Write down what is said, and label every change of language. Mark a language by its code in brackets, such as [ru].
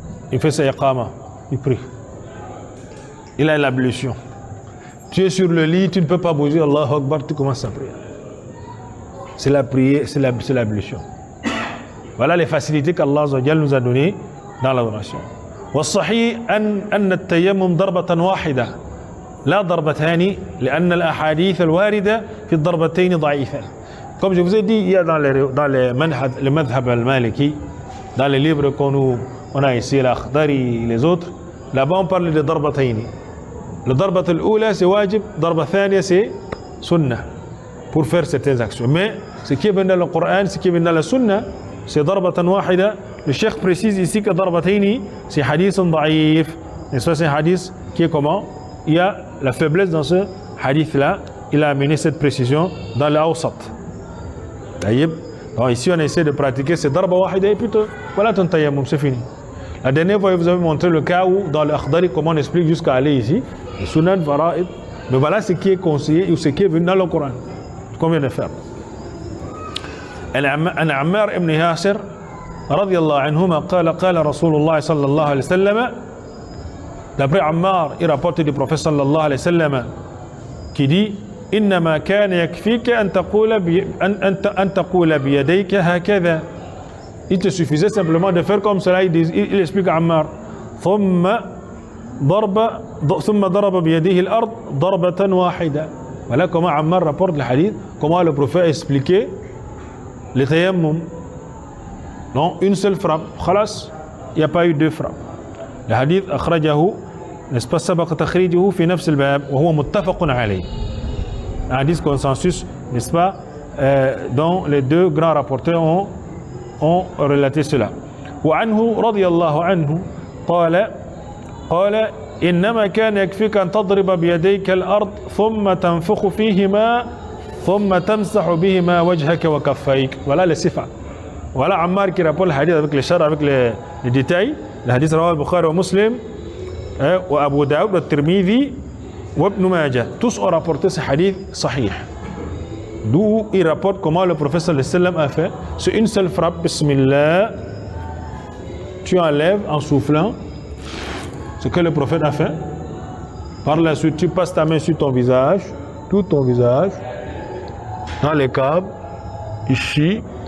[fr] Il fait sa iqama, il prie. Il a l'ablution. Tu es sur le lit, tu ne peux pas bouger, Allahu Akbar, tu commences à prier. C'est la prière, c'est l'ablution. Voilà les facilités qu'Allah nous a données dans l'adoration. [ar] والصحيح أن التيمم ضربة واحدة لا ضربتان لأن الأحاديث الواردة في الضربتين ضعيفة. [fr] Comme je vous ai dit, il y a dans le madhab al-maliki, dans les livres qu'on a ici, l'Akhdari et les autres, là-bas on parle de darbataini. Le darbat al-oula c'est wajib, darbat thaniya c'est sunnah pour faire certaines actions. Mais ce qui est venu dans le Coran, ce qui est venu dans la sunna, c'est darbatan wahida. Le cheikh précise ici que darbataini c'est hadith da'if. Et ça c'est un hadith qui est comment? Il y a la faiblesse dans ce hadith là. Il a amené cette précision dans l'awsat. Donc ici on essaie de pratiquer ce darba wahida et plutôt voilà ton tayammum, c'est fini. La dernière fois, je vous avais montré le cas où, dans le Akhdari, comment on explique jusqu'à aller ici, le Sunan, Fara'id. Mais voilà ce qui est conseillé ou ce qui est venu dans le Coran. Qu'on vient de faire. [ar] عن عمار بن ياسر رضي الله عنهما قال رسول الله صلى الله عليه وسلم. [fr] D'après Ammar, il rapporte du prophète صلى الله عليه وسلم qui dit [ar] إنما كان يكفيك أن تقول بيديك هكذا. [fr] Il te suffisait simplement de faire comme cela. Il explique à Ammar. [ar] ثم ضرب بيده الأرض ضربة واحدة. [fr] Voilà comment Ammar rapporte le hadith, comment le prophète a expliqué le tayammum. Non, une seule frappe. Khalas, il n'y a pas eu deux frappes. Le hadith [ar] أخرجه, [fr] n'est-ce pas, [ar] سبق تخريجه في نفس الباب وهو متفق عليه. [fr] Un hadith consensus, n'est-ce pas, dont les deux grands rapporteurs ont relaté cela. [ar] وعنه رضي الله عنه قال إنما كان يكفيك أن تضرب بيديك الأرض ثم تنفخ فيهما ثم تمسح بهما وجهك وكفيك. [fr] Voilà les sifa. Voilà Ammar qui rapporte le hadith avec les chars, avec les détails. Le hadith [ar] رواه البخاري ومسلم وأبو داود والترمذي وابن ماجه. [fr] Tous ont rapporté ce hadith sahih. D'où il rapporte comment le prophète sallallahu alayhi wa sallam a fait. C'est une seule frappe, bismillah. Tu enlèves en soufflant ce que le prophète a fait. Par la suite, tu passes ta main sur ton visage, tout ton visage, dans les câbles, ici.